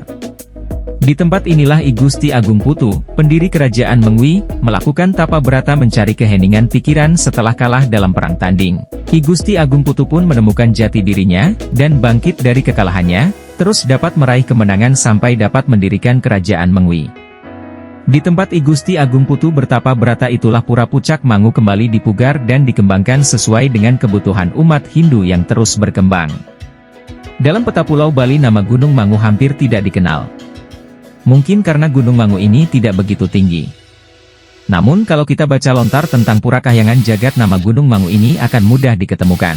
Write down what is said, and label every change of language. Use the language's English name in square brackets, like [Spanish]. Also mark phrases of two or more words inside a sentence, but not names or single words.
[Indonesian] Di tempat inilah I Gusti Agung Putu, pendiri Kerajaan Mengwi, melakukan tapa berata mencari keheningan pikiran setelah kalah dalam perang tanding. I Gusti Agung Putu pun menemukan jati dirinya, dan bangkit dari kekalahannya, terus dapat meraih kemenangan sampai dapat mendirikan Kerajaan Mengwi. Di tempat I Gusti Agung Putu bertapa berata itulah Pura Pucak Mangu kembali dipugar dan dikembangkan sesuai dengan kebutuhan umat Hindu yang terus berkembang. Dalam peta Pulau Bali nama Gunung Mangu hampir tidak dikenal. Mungkin karena Gunung Mangu ini tidak begitu tinggi. Namun kalau kita baca lontar tentang Pura Kahyangan Jagat nama Gunung Mangu ini akan mudah diketemukan.